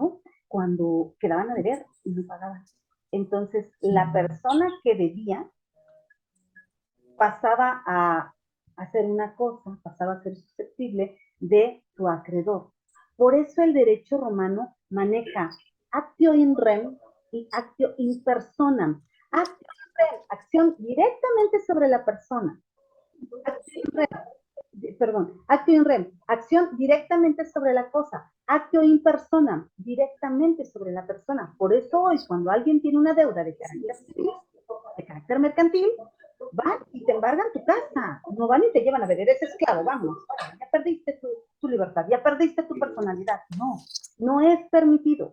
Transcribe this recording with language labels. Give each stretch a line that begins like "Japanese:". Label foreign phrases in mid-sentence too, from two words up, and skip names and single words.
Spanish: Cuando quedaban a deber y no pagaban. Entonces, la persona que debía pasaba a hacer una cosa, pasaba a ser susceptible de su acreedor. Por eso el derecho romano maneja
Latin: actio in rem
Spanish: y
Latin: actio in personam. Actio in rem,
Spanish: acción directamente sobre la persona.
Latin: Actio in rem, actio in rem,
Spanish: acción directamente sobre la cosa.
Latin: Actio in personam,
Spanish: directamente sobre la persona. Por eso hoy, cuando alguien tiene una deuda de carácter mercantil, van y te embargan tu casa, no van y te llevan a ver, eres esclavo, vamos, ya perdiste tu libertad, ya perdiste tu personalidad. No, no es permitido.